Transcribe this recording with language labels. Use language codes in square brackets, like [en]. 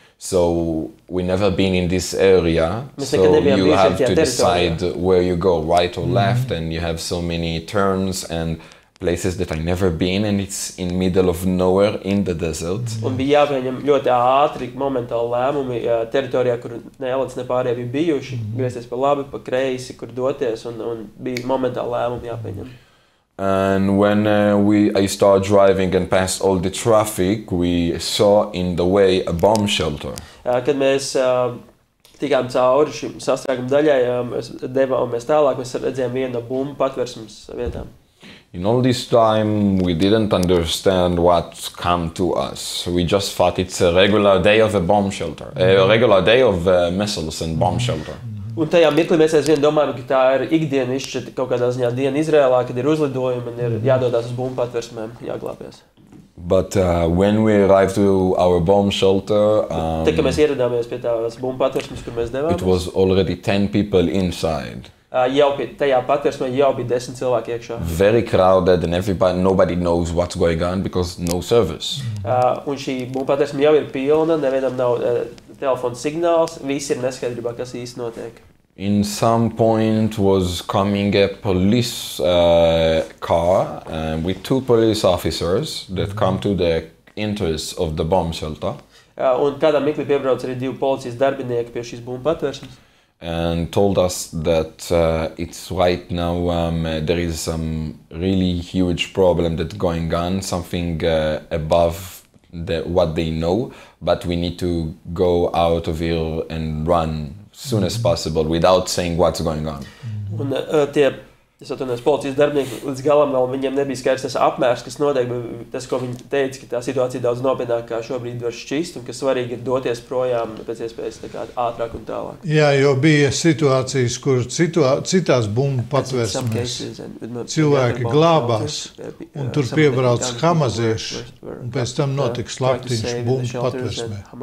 [en] So we never been in this area, so you have to decide where you go, right or left, and you have so many turns and places that I never been, and it's in middle of nowhere in the desert. [lv] Un bija jāpieņem ļoti ātri, momentāli lēmumi teritorijā, kur ne Elads, ne pārējie bija bijuši, griezties pa labi, pa kreisi, kur doties, un bija momentāli lēmumi jāpieņem. [en] And when I started driving and passed all the traffic, we saw in the way a bomb shelter. [lv] Kad mēs tikām cauri šim sastrēguma daļai, mēs devāmies tālāk, mēs redzējām vienu no bumbu patversmes vietām. [en] In all this time, we didn't understand what come to us. We just thought it's a regular day of a bomb shelter, a regular day of missiles and bomb shelter. [lv] Un tajā mirklī mēs aizvien domājam, ka tā ir ikdienišķa kaut kādā ziņā diena IZRAÄLā, kad ir uzlidojumi un ir jādodās uz bumbu patversmēm, jāglābjas. [en] But when we arrived to our bomb shelter, [lv] Tad, kad mēs ieradāmies pie tās bumbu patversmes, kur mēs devāmies, [en] it was already 10 people inside. [lv] Jau tajā patversmē jau bija 10 cilvēki iekšā. [en] Very crowded and nobody knows what's going on because no service. [lv] Un šī bumbu patversme jau ir pilna, nevienam nav telefona signāls, visi ir neskaidrībā, kas īsti notiek. [en] In some point was coming a police car with 2 police officers that come to the entrance of the bomb shelter. [lv] Un kādā mirklī piebrauc arī 2 policijas darbinieki pie šīs bumbu patversmes. [en] And told us that it's right now there is some really huge problem that's going on, something above what they know, but we need to go out of here and run as soon as possible without saying what's going on. [lv] Un es atvainojos, policijas darbinieki līdz galam vēl viņiem nebija skaidrs tas apmērs, kas notiek, bet tas, ko viņi teica, ka tā situācija daudz nopietnāk kā šobrīd var šķist, un ka svarīgi ir doties projām pēc iespējas ātrāk un tālāk. Jā, jo bija situācijas, kur citās bumbu patversmēs cilvēki glābās, un tur piebrauc hamazieši, un pēc tam notika slaktiņš bumbu patversmē.